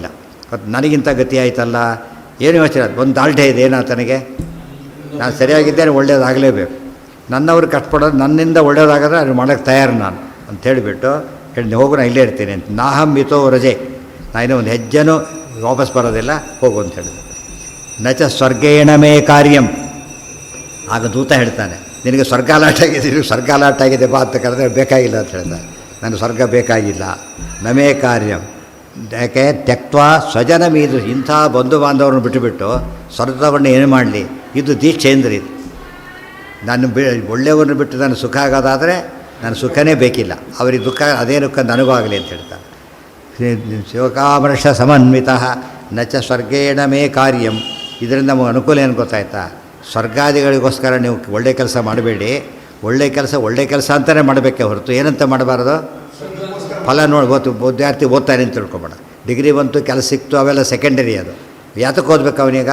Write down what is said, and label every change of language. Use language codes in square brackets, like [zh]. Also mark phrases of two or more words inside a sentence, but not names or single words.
[kn] ಮತ್ತು ನನಗಿಂತ ಗತಿ ಆಯ್ತಲ್ಲ, ಏನು ಯೋಚನೆ? ಒಂದು ದಾಲ್ಢ್ಯ ಇದೆ ಏನಾತನಿಗೆ, ನಾನು ಸರಿಯಾಗಿದ್ದೇನೆ, ಒಳ್ಳೇದಾಗಲೇಬೇಕು. ನನ್ನವ್ರು ಕಷ್ಟಪಡೋದು, ನನ್ನಿಂದ ಒಳ್ಳೇದಾಗಿದ್ರೆ ಅದು ಮಾಡೋಕ್ಕೆ ತಯಾರು ನಾನು ಅಂತ ಹೇಳಿಬಿಟ್ಟು ಹೇಳಿ, ಹೋಗು ನಾನು ಇಲ್ಲೇ ಇರ್ತೀನಿ ಅಂತ. [sa] ನಾಹಂ ಮಿತೋ ರಜೆ, [kn] ನಾನಿನ್ನೂ ಒಂದು ಹೆಜ್ಜೆನೂ ವಾಪಸ್ ಬರೋದಿಲ್ಲ, ಹೋಗು ಅಂತ ಹೇಳಿದೆ. [sa] ನಚ ಸ್ವರ್ಗೇಣ ಮೇ ಕಾರ್ಯಂ. [kn] ಆಗ ದೂತ ಹೇಳ್ತಾನೆ, ನಿನಗೆ ಸ್ವರ್ಗಾಲಾಟ ಆಗಿದೆ, ಸ್ವರ್ಗಾಲಾಟ ಆಗಿದೆ ಬಾ ಅಂತ ಕರೆದ್ರೆ ಬೇಕಾಗಿಲ್ಲ ಅಂತ ಹೇಳ್ತಾನೆ. ನನಗೆ ಸ್ವರ್ಗ ಬೇಕಾಗಿಲ್ಲ. [sa] ನಮೇ ಕಾರ್ಯಂ, [kn] ಯಾಕೆ [sa] ತ್ಯಕ್ವಾ ಸ್ವಜನ ಮೀದು, [kn] ಇಂಥ ಬಂಧು ಬಾಂಧವ್ರನ್ನ ಬಿಟ್ಟುಬಿಟ್ಟು ಸ್ವರ್ಗವನ್ನು ಏನು ಮಾಡಲಿ? ಇದು ದೀಕ್ಷೆ ಅಂದ್ರೆ ಇದು. ನಾನು ಒಳ್ಳೆಯವ್ರನ್ನ ಬಿಟ್ಟು ನಾನು ಸುಖ ಆಗೋದಾದರೆ ನಾನು ಸುಖನೇ ಬೇಕಿಲ್ಲ, ಅವರಿಗೆ ದುಃಖ, ಅದೇ ದುಃಖ ನನಗೂ ಆಗಲಿ ಅಂತ ಹೇಳ್ತಾನೆ. [sa] ಶೋಕಾಮರ್ಷ ಸಮನ್ವಿತ ನಚ ಸ್ವರ್ಗೇಣ ಮೇ ಕಾರ್ಯಂ. [kn] ಇದರಿಂದ ನಮಗೆ ಅನುಕೂಲ ಏನು ಗೊತ್ತಾಯ್ತಾ? ಸ್ವರ್ಗಾದಿಗಳಿಗೋಸ್ಕರ ನೀವು ಒಳ್ಳೆ ಕೆಲಸ ಮಾಡಬೇಡಿ. ಒಳ್ಳೆ ಕೆಲಸ ಅಂತಲೇ ಮಾಡಬೇಕೆ ಹೊರತು ಏನಂತ ಮಾಡಬಾರ್ದು. ಫಲ ನೋಡಿ ವಿದ್ಯಾರ್ಥಿ ಓದ್ತಾನೆ ಅಂತ ತಿಳ್ಕೊಬೇಡ. ಡಿಗ್ರಿ ಬಂತು, ಕೆಲಸ ಸಿಕ್ತು, ಅವೆಲ್ಲ ಸೆಕೆಂಡರಿ. ಅದು ಯಾತಕ್ಕೆ ಓದಬೇಕು ಅವನೀಗ?